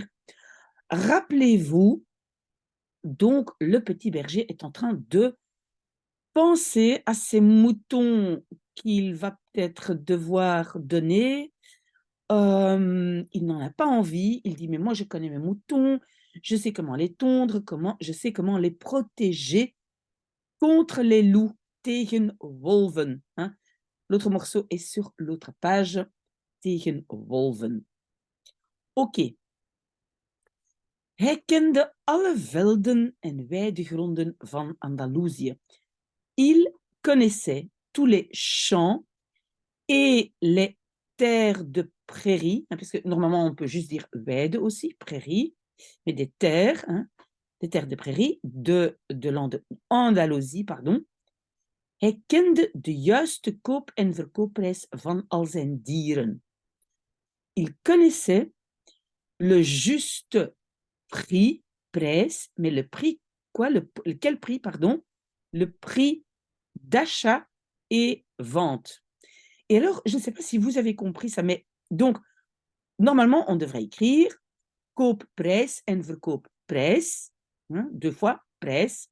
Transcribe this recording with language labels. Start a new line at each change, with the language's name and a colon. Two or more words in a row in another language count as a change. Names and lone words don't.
French: Rappelez-vous, donc le petit berger est en train de penser à ces moutons qu'il va peut-être devoir donner. Il n'en a pas envie. Il dit: «Mais moi, je connais mes moutons, je sais comment les tondre, je sais comment les protéger contre les loups».
Dutch: Tegen wolven,
French: hein. L'autre morceau est sur l'autre page.
Dutch: Tegen wolven. OK. Hij kende alle velden en weidegronden van Andalusië.
French: Il connaissait tous les champs et les terres de prairies, hein, parce que normalement on peut juste dire weide aussi, prairie, mais des terres de prairie de l'Andalousie, pardon.
Dutch: Hij kende de juiste koop- en verkoopprijs van al zijn dieren.
French: Il connaissait le juste prix, prijs, mais le prix, quoi, quel prix, pardon? Le prix d'achat et vente. Et alors, je ne sais pas si vous avez compris ça, mais donc, normalement, on devrait écrire
Dutch: koopprijs en verkoopprijs,
French: hein, 2 fois prijs.